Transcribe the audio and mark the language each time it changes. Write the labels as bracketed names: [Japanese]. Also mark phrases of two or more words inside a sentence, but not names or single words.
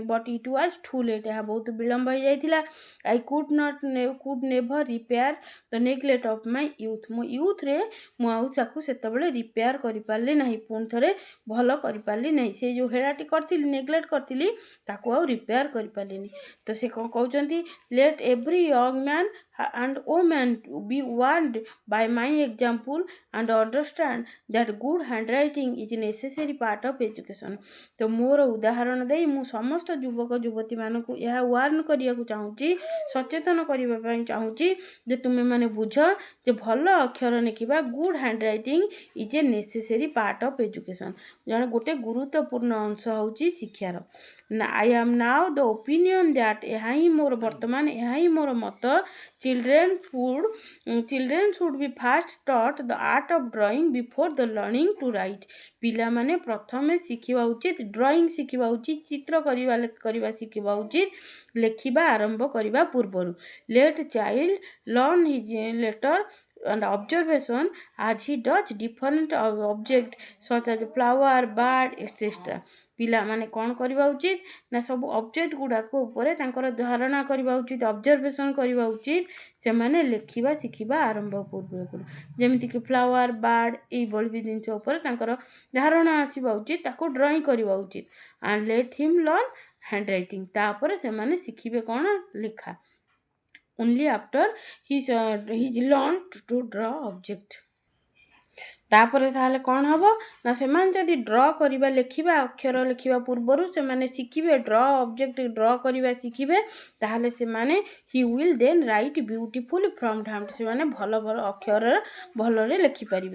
[English] But it was too late, [Odia] ଏହା ବହୁତ ବିଳମ୍ବ ହେଇଯାଇଥିଲା। [English] I could never repair the neglect of my youth, [Odia] ମୋ ୟୁଥ୍ରେ ମୁଁ ଆଉ ତାକୁ ସେତେବେଳେ ରିପେୟାର କରିପାରିଲି ନାହିଁ, ପୁଣି ଥରେ ଭଲ କରିପାରିଲି ନାହିଁ, ସେ ଯେଉଁ ହେଳାଟି କରିଥିଲି, ନେଗ୍ଲେକ୍ଟ କରିଥିଲି, ତାକୁ ଆଉ ରିପେୟାର କରିପାରିଲିନି। ତ ସେ କ'ଣ କହୁଛନ୍ତି, [English] ଲେଟ୍ every young man and woman be warned by my example and understand that good handwriting is a necessary part of education, [Odia] ତ ମୋର ଉଦାହରଣ ଦେଇ ମୁଁ ସମସ୍ତ ଯୁବକ ଯୁବତୀମାନଙ୍କୁ ଏହା ୱାର୍ନ କରିବାକୁ ଚାହୁଁଛି, ସଚେତନ କରିବା ପାଇଁ ଚାହୁଁଛି ଯେ ତୁମେମାନେ ବୁଝ ଯେ ଭଲ ଅକ୍ଷର ଲେଖିବା, [English] good handwriting is a necessary part of education, [Odia] ଜଣେ ଗୋଟେ ଗୁରୁତ୍ୱପୂର୍ଣ୍ଣ ଅଂଶ ହେଉଛି ଶିକ୍ଷାର। [English] I am now the opinion that, [Odia] ଏହା ହିଁ ମୋର ବର୍ତ୍ତମାନ, ଏହା ହିଁ ମୋର ମତ, [English] children should be first taught the art of drawing before the learning to write, [Odia] ପିଲାମାନେ ପ୍ରଥମେ ଶିଖିବା ଉଚିତ, ଡ୍ରଇଂ ଶିଖିବା ଉଚିତ, ଚିତ୍ର କରିବା ଶିଖିବା ଉଚିତ, ଲେଖିବା ଆରମ୍ଭ କରିବା ପୂର୍ବରୁ। [English] Let child learn his letter and observation as he does different object such as flower, bird, etc. [Odia] ପିଲାମାନେ କ'ଣ କରିବା ଉଚିତ ନା ସବୁ ଅବଜେକ୍ଟ ଗୁଡ଼ାକ ଉପରେ ତାଙ୍କର ଧାରଣା କରିବା ଉଚିତ, ଅବଜରଭେସନ୍ କରିବା ଉଚିତ। ସେମାନେ ଲେଖିବା ଶିଖିବା ଆରମ୍ଭ ପୂର୍ବରୁ ଯେମିତିକି [English] flower, bird [Odia] ଏଇଭଳି ବି ଜିନିଷ ଉପରେ ତାଙ୍କର ଧାରଣା ଆସିବା ଉଚିତ, ତାକୁ ଡ୍ରଇଂ କରିବା ଉଚିତ। [English] And let him learn hand writing, [Odia] ତାପରେ ସେମାନେ ଶିଖିବେ କ'ଣ ଲେଖା। [English] only after he's learned to draw object। [Odia] ତାପରେ ତାହେଲେ କ'ଣ ହେବ ନା ସେମାନେ ଯଦି ଡ୍ର କରିବା ଲେଖିବା ଅକ୍ଷର ଲେଖିବା ପୂର୍ବରୁ ସେମାନେ ଶିଖିବେ [English] draw object [Odia] ଡ୍ର କରିବା ଶିଖିବେ, ତାହେଲେ ସେମାନେ [English] he will then write beautiful from hand, [Odia] ସେମାନେ ଭଲ ଭଲ ଅକ୍ଷରରେ ଭଲରେ ଲେଖିପାରିବେ।